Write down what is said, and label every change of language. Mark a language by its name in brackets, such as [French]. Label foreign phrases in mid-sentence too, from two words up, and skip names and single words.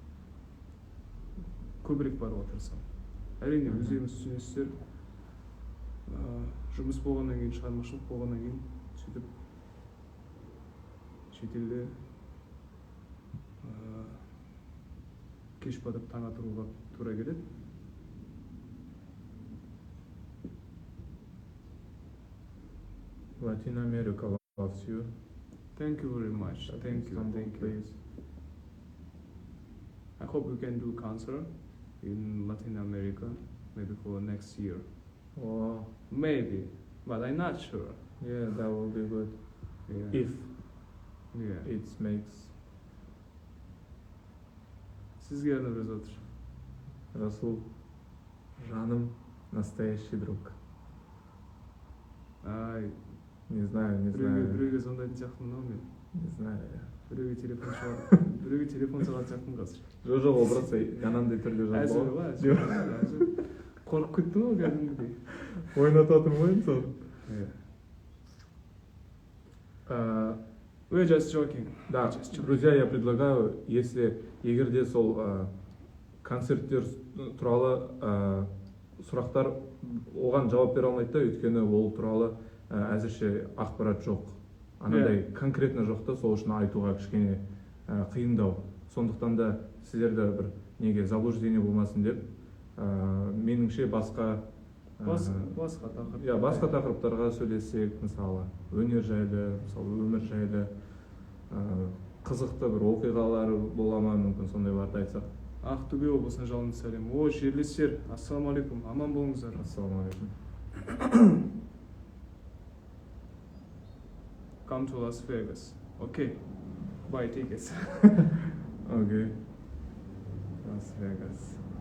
[Kazakh] Көбірек баруға тырысамын. Әрине өздеріңіз түсінесіздер. Жұмыс болғаннан кейін, шығармашылық болғаннан кейін сөйтіп шетелде кеш батып таң атыруға тура келеді. [English] Latin America loves you. Thank you very much. Thank you. Thank you. I hope we can do concert in Latin America, maybe for next year. Wow. Maybe, but I'm not sure. Yeah, that will be good. Yeah. If Yeah. it makes. [Kazakh] Sizге арнап жазып жатыр. Расул, жаным, [Russian] настоящий друг. Ай, Не знаю. [Kazakh] біреуге звондайтын сияқтымын ау мен. [Russian] Не знаю. [Kazakh] Біреуге телефон салатын сияқтымын қазір. Жоқ, ол просто анандай түрде Әзір жазып ғой, әзір. Қорқып кеттім ғой кәдімгідей. ойнататын ғой мысалы. [English] We're just joking. [Russian] Да, друзья, я предлагаю, [Kazakh] егер де сол концерттер туралы сұрақтар оған жауап бере алмайды да, өйткені ол туралы әзірше ақпарат жоқ. Анандай конкретно жоқ та, сол үшін айтуға кішкене қиындау. Сондықтан да сіздерді бір неге заблуждение болмасын деп, меніңше басқа тақырыптарға сөйлесек, мысалы өнер жайлы, мысалы өмір жайлы, қызықты бір оқиғалар бола ма, мүмкін сондайларды айтсақ. Ақтөбе облысына жалынды сәлем. О, жерлестер, ассалаумағалейкум, аман болыңыздар. Ассалаумағалейкум. [English] Come to Las Vegas. Okay. Buy tickets. Okay. Las Vegas.